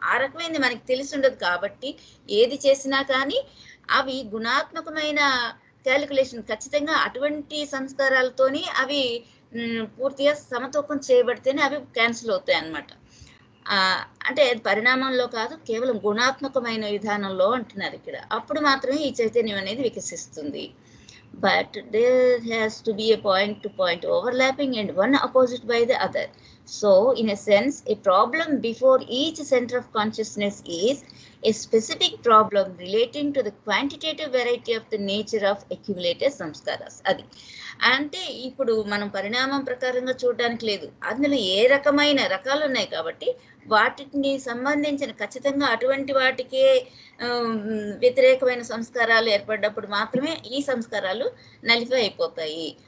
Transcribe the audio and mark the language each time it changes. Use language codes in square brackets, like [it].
[te] ఆ రకమైనది మనకి తెలిసి ఉండదు. కాబట్టి ఏది చేసినా కానీ అవి గుణాత్మకమైన క్యాలిక్యులేషన్, ఖచ్చితంగా అటువంటి సంస్కారాలతోని అవి పూర్తిగా సమతూకం చేయబడితేనే అవి క్యాన్సిల్ అవుతాయి అన్నమాట. అంటే పరిణామంలో కాదు, కేవలం గుణాత్మకమైన విధానంలో అంటున్నారు ఇక్కడ. అప్పుడు మాత్రమే ఈ చైతన్యం అనేది వికసిస్తుంది. [en] But there has to be a point-to-point overlapping and one opposite by the other. So, in a sense, a problem before each center of consciousness is a specific problem relating to the quantitative variety of the nature of accumulated samskaras. [te] అది అంటే ఇప్పుడు మనం పరిణామం ప్రకారంగా చూడడానికి లేదు, అందులో ఏ రకమైన రకాలు ఉన్నాయి. కాబట్టి వాటిని సంబంధించిన ఖచ్చితంగా అటువంటి వాటికే వ్యతిరేకమైన సంస్కారాలు ఏర్పడినప్పుడు మాత్రమే ఈ సంస్కారాలు నలిఫై అయిపోతాయి.